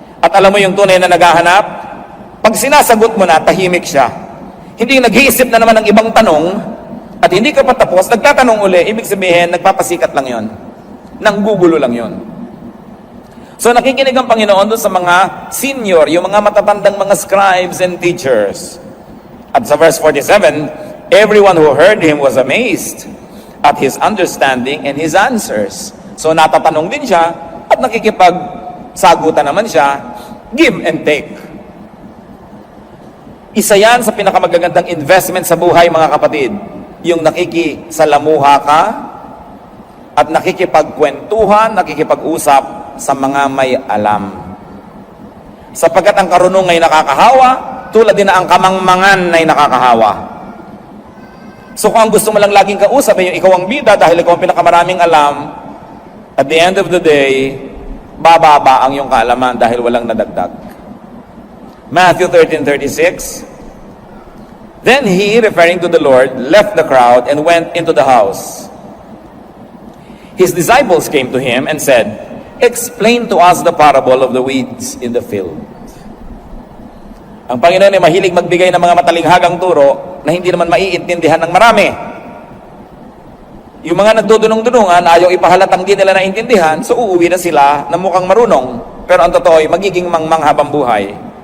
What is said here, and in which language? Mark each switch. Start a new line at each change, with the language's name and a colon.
Filipino: At alam mo yung tunay na naghahanap? Pag sinasagot mo na, tahimik siya. Hindi yung nag-iisip na naman ng ibang tanong, at hindi ka patapos, nagtatanong uli, ibig sabihin, nagpapasikat lang yon. Nanggugulo lang yon. So nakikinig ang Panginoon doon sa mga senior, yung mga matatandang mga
English: scribes and teachers.
Filipino: At sa
English: verse 47, everyone who heard him was amazed at his understanding and his answers.
Filipino: So natatanong din siya at nakikipagsagutan naman siya,
English: give and take.
Filipino: Isa yan sa pinakamagagandang investment sa buhay, mga kapatid. Yung nakikisalamuha ka at nakikipagkwentuhan, nakikipag-usap sa mga may alam. Sapagkat ang karunong ay nakakahawa, tulad din na ang kamangmangan ay nakakahawa. So kung ang gusto mo lang laging kausap ay yung ikaw ang bida dahil ikaw ang pinakamaraming alam,
English: at the end of the day,
Filipino: bababa ang iyong kaalaman dahil walang nadagdag.
English: Matthew 13:36, then he, referring to the Lord, left the crowd and went into the house. His disciples came to him and said, explain to us the parable of the weeds in the field.
Filipino: Ang Panginoon ay mahilig magbigay ng mga matalinghagang turo na hindi naman maiintindihan ng marami. Yung mga nagdudunong-dunungan, ayaw ipahalatang di nila naintindihan, so uuwi na sila na mukhang marunong. Pero ang totoo ay magiging manghabang buhay.